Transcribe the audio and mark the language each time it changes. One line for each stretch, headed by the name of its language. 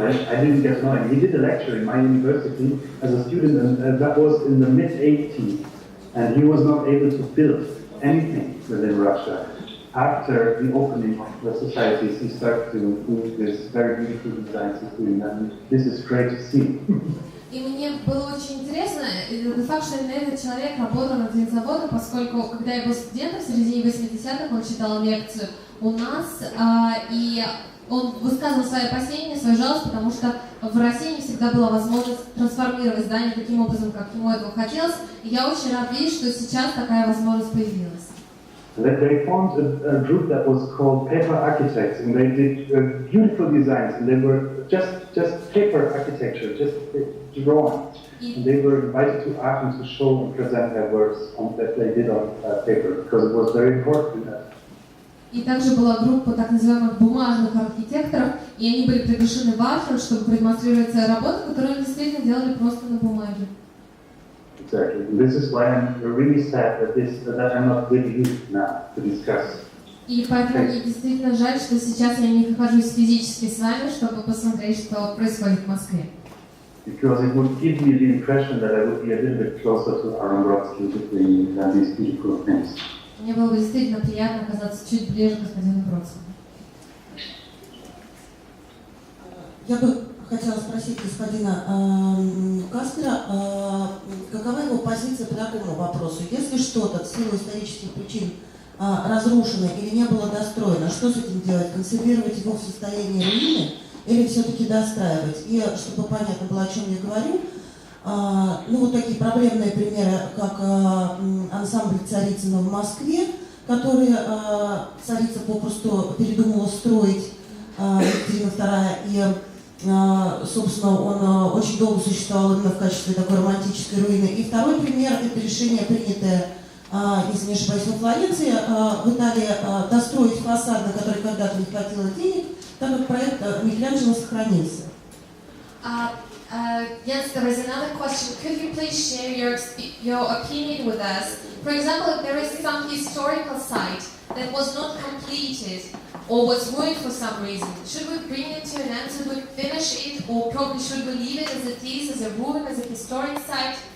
English: I didn't get to know him. He did a lecture in my university as a student, and that was in the mid-80s. And he was not able to build anything within Russia. After the opening of the societies, he started to do this very beautiful designs he's doing, and this is great to see.
Russian: И мне было очень интересно, тот факт, что именно этот человек работал над винзаводом, поскольку, когда я был студентом в середине 80-х, он читал лекцию у нас, и он высказывал свои опасения, свою жалость, потому что в России не всегда была возможность трансформировать здание таким образом, как ему этого хотелось, и я очень рад видеть, что сейчас такая возможность появилась.
English: They formed a group that was called Paper Architects, and they did beautiful designs, and they were just paper architecture, just drawings. And they were invited to Aachen to show and present their works that they did on paper, because it was very important.
Russian: И также была группа так называемых бумажных архитекторов, и они были приглашены в Aachen, чтобы продемонстрировать свои работы, которые они действительно делали просто на бумаге.
English: Exactly. And this is why I'm really sad that I'm not with you now to discuss.
Russian: И поэтому мне действительно жаль, что сейчас я не нахожусь физически с вами, чтобы посмотреть, что происходит в Москве.
English: Because it would give me the impression that I would be a little bit closer to Aaron Brodsky doing these beautiful things.
Russian: Мне было бы действительно приятно оказаться чуть ближе к господину Бродскому. Я бы хотела спросить господина Каспера, какова его позиция по такому вопросу? Если что-то в силу исторических причин разрушено или не было достроено, что с этим делать? Консервировать его в состоянии руины или все-таки достраивать? И чтобы понятно было, о чем я говорю, ну вот такие проблемные примеры, как ансамбль Царицына в Москве, который царица попросту передумала строить, Екатерина II, и собственно, он очень долго существовал именно в качестве такой романтической руины. И второй пример – это решение, принятое, если не ошибаюсь, во Флоренции, в Италии, достроить фасад, на который когда-то не хватило денег, так как проект Микеланджело сохранился.
English: Yes, there is another question. Could you please share your opinion with us? For example, if there is some historical site that was not completed or was ruined for some reason, should we bring it to an end, should we finish it, or probably should we leave it as it is, as a ruin, as a historic site?